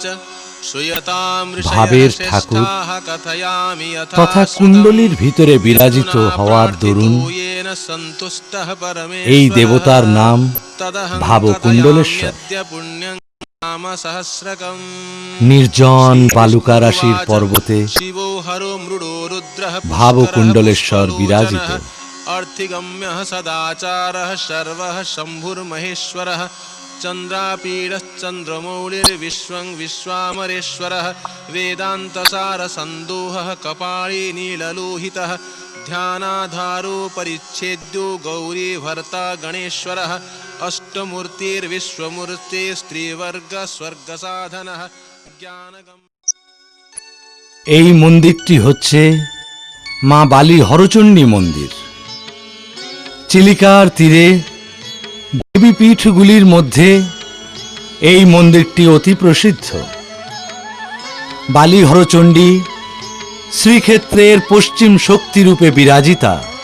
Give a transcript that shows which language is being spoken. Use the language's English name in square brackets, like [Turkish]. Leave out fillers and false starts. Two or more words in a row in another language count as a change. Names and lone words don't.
[Bangla] ভাবের ঠাকুর তথা কুণ্ডলীর ভিতরে বিরাজিত হওয়ার দরুন এই দেবতার নাম ভাবকুণ্ডলেশ্বর। নির্জন বালুকারাশির পর্বতে ভাবকুণ্ডলেশ্বর বিরাজিত। [Sanskrit] अर्थिगम्यः सदाचारः सर्वः शम्भुर्महेश्वरः चन्द्रापीडश्चन्द्रमौलिर्विश्वं विश्वामरेश्वरः वेदान्तसारसन्दोहः कपाळी नीललोहितः ध्यानाधारो परिच्छेद्यो गौरीभर्ता गणेश्वरः अष्टमूर्तिर्विश्वमूर्ते स्त्रीवर्गस्वर्गसाधनः ज्ञानगम्। [Bangla] এই মন্দিরটি হচ্ছে মা বালি হরচণ্ডী মন্দির। চিলিকার তীরে দেবীপীঠগুলির মধ্যে এই মন্দিরটি অতি প্রসিদ্ধ। বালি হরচণ্ডী শ্রীক্ষেত্রের পশ্চিম শক্তিরূপে বিরাজিতা।